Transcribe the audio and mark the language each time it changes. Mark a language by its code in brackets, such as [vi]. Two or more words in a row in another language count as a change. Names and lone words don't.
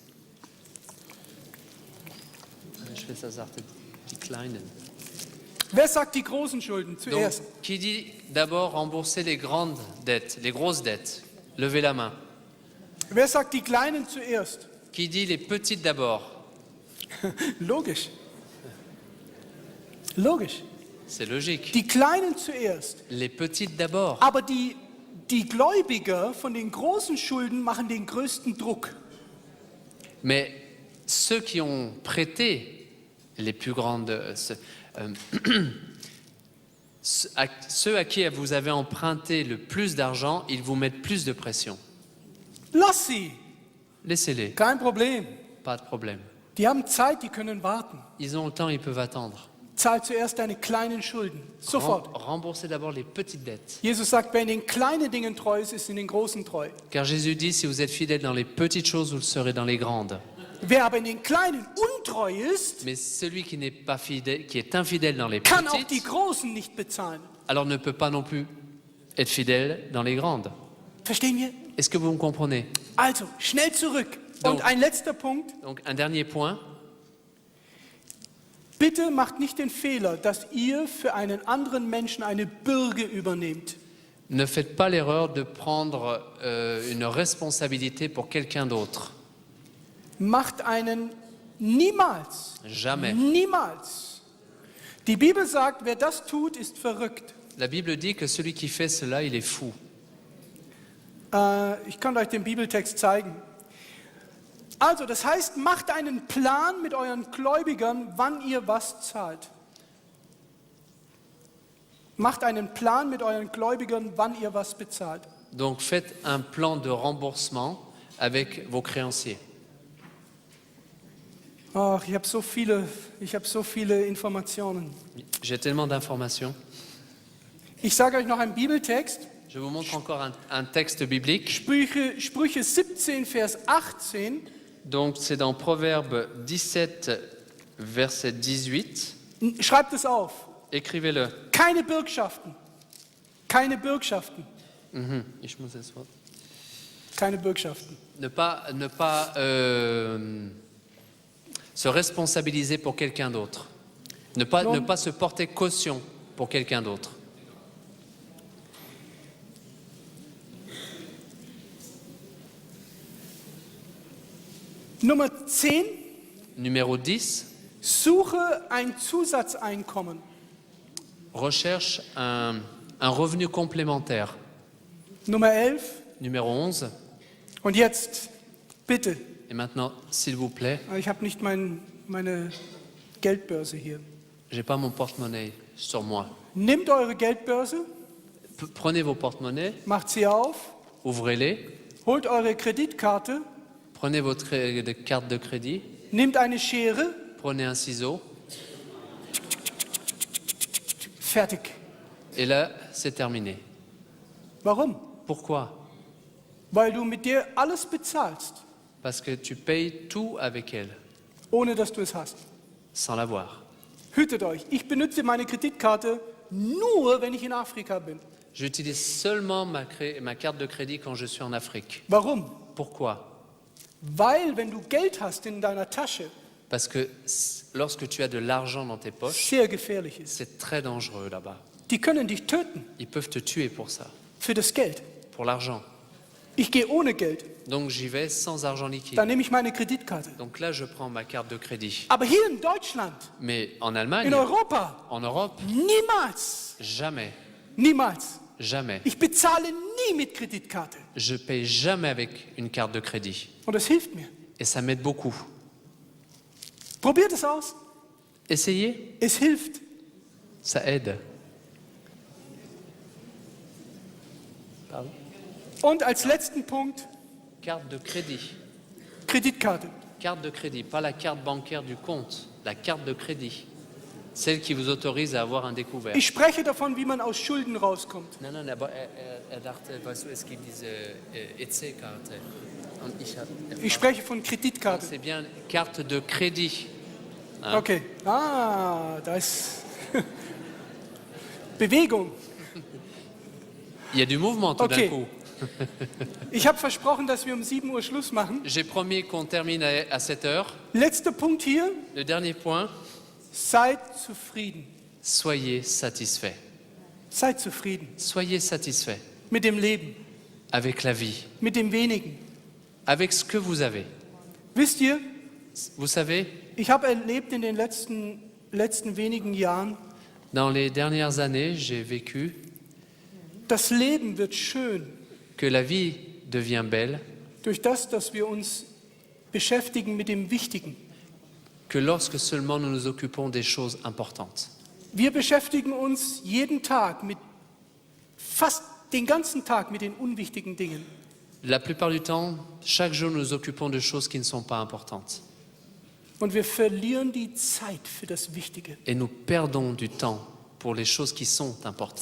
[fr] Je fais ça, [de] die kleinen. Wer sagt die großen Schulden [fr] Donc, [de] zuerst? [fr] qui dit d'abord rembourser les grandes dettes, les grosses dettes? Levez la main. [de] Wer sagt die kleinen zuerst? [fr] Qui dit les petites d'abord? [de] Logisch. Logisch. [fr] C'est logique. [de] Die Kleinen zuerst. [fr] Les petites d'abord. [de] Aber die Gläubiger von den großen Schulden machen den größten Druck. [fr] Mais ceux qui ont prêté les plus grandes... ceux à qui vous avez emprunté le plus d'argent, ils vous mettent plus de pression. [de] Lass sie. [fr] Laissez-les, [de] Kein Problem. [fr] pas de problème. [de] Die haben Zeit, die können warten. [fr] Ils ont le temps, ils peuvent attendre. [de] Zahl zuerst deine kleinen Schulden. Sofort. [fr] Remboursez d'abord les petites dettes. [de] Jesus sagt, wer in den kleinen Dingen treu ist, ist in den großen treu. [fr] Car Jésus dit, si vous êtes fidèle dans les petites choses, vous le serez dans les grandes. [de] Wer aber in den kleinen untreu ist, [fr] Mais celui qui n'est pas fidèle, qui est infidèle dans les [de] kann auch die [fr] petites, [de] großen nicht bezahlen. [fr] alors ne peut pas non plus être fidèle dans les grandes. [de] Verstehen wir? [fr] Est-ce que vous me comprenez? [de] Also, schnell zurück. [fr] Donc- [de] Und ein letzter Punkt. [fr] Donc un dernier point. [de] Bitte macht nicht den Fehler, dass ihr für einen anderen Menschen eine Bürde übernehmt. [fr] Ne faites pas l'erreur de prendre une responsabilité pour quelqu'un d'autre. [de] Macht einen niemals, [fr] Jamais. [de] niemals. Die Bibel sagt, wer das tut, ist verrückt. [fr] La Bible dit que celui qui fait cela, il est fou. [de] Ich kann euch den Bibeltext zeigen. Also, das heißt, macht einen Plan mit euren Gläubigern, wann ihr was zahlt. Macht einen Plan mit euren Gläubigern, wann ihr was bezahlt. [fr] Donc faites un plan de remboursement avec vos créanciers. [de] Ach, ich habe so viele Informationen. [fr] J'ai tellement d'informations. [de] Ich sage euch noch einen Bibeltext. [fr] Je vous montre encore un texte biblique. [de] Sprüche 17, Vers 18. [fr] Donc c'est dans Proverbe 17, verset 18. [de] Schreibt es auf. [fr] Écrivez-le. [de] Keine Bürgschaften. Keine Bürgschaften. Ich muss es voir. Keine Bürgschaften. [fr] Ne pas se responsabiliser pour quelqu'un d'autre. Ne pas se porter caution pour quelqu'un d'autre. [de] Nummer 10. [fr] Numéro 10, [de] Suche ein Zusatzeinkommen. [fr] recherche un revenu complémentaire. [de] Nummer 11. [fr] Numéro 11, [de] Und jetzt, bitte, [fr] et maintenant, s'il vous plaît, [de] ich habe nicht meine Geldbörse hier. [fr] j'ai pas mon porte-monnaie sur moi. [de] Nehmt eure Geldbörse, [fr] Prenez vos porte-monnaies, [de] macht sie auf, [fr] ouvrez-les, [de] holt eure Kreditkarte, [fr] prenez votre carte de crédit, [de] nehmt eine Schere, [fr] prenez un ciseau, [de] fertig. [fr] et là, c'est terminé. [de] Warum? [fr] Pourquoi? [de] Weil du mit der alles bezahlst, [fr] Parce que tu payes tout avec elle, [de] ohne dass du es hast. [fr] sans l'avoir. [de] Hütet euch, ich benutze meine Kreditkarte nur, wenn ich in Afrika bin. [fr] J'utilise seulement ma carte de crédit quand je suis en Afrique. [de] Warum? [fr] Pourquoi? [de] Weil, wenn du Geld hast in deiner Tasche, [fr] Parce que lorsque tu as de l'argent dans tes poches, [de] sehr gefährlich ist. [fr] c'est très dangereux là-bas. [de] Die können dich töten [fr] Ils peuvent te tuer pour ça, [de] für das Geld. [fr] pour l'argent. [de] Ich gehe ohne Geld, [fr] Donc j'y vais sans argent liquide. [de] dann nehme ich meine Kreditkarte. [fr] Donc là, je prends ma carte de crédit. [de] Aber hier in Deutschland, [fr] Mais en [de] in [fr] Allemagne, [de] Europa, [fr] en Europe, [de] niemals, [fr] jamais, [de] niemals. [fr] jamais. [de] Ich bezahle nie mit Kreditkarte. [fr] Je paye jamais avec une carte de crédit. [de] Und das hilft mir. [fr] Et ça m'aide beaucoup. [de] Probiert es aus. [fr] Essayez, [de] Es hilft. [fr] ça aide. Pardon? [de] Und als letzten Punkt, [fr] Carte de crédit. [de] Kreditkarte. [fr] Carte de crédit, pas la carte bancaire du compte, la carte de crédit. Celle qui vous autorise à avoir un découvert. [de] Ich spreche davon, wie man aus Schulden rauskommt. Nein, nein, aber er dachte, weißt du, es gibt diese EC-Karte. Und Ich spreche von Kreditkarte. [fr] c'est bien carte de crédit. Hein? [de] Okay. Ah, da ist Bewegung. [fr] Il y a du mouvement tout [de] Okay. [fr] d'un coup. [de] Ich habe versprochen, dass wir um 7 Uhr Schluss machen. [fr] J'ai promis qu'on termine à 7 heures. [de] Letzter Punkt hier. [fr] Le dernier point, [de] Seid zufrieden. [fr] soyez satisfaits. [de] Seid zufrieden [fr] Soyez satisfaits [de] mit dem Leben, [fr] avec la vie, [de] mit dem Wenigen. [fr] avec ce que vous avez. [de] Wisst ihr, [fr] Vous savez, [de] ich habe erlebt in den letzten wenigen Jahren, [fr] dans les dernières années, j'ai vécu [de] das Leben wird schön [fr] que la vie devient belle, [de] durch das, dass wir uns beschäftigen mit dem Wichtigen. [fr] que lorsque seulement nous nous occupons des choses importantes. [de] Wir beschäftigen uns jeden Tag fast den ganzen Tag mit den unwichtigen Dingen. [fr] La plupart du temps, chaque jour, nous nous occupons de choses qui ne sont pas importantes. [de] Und wir verlieren die Zeit für das Wichtige. [fr] Et nous perdons du temps pour les choses qui sont importantes.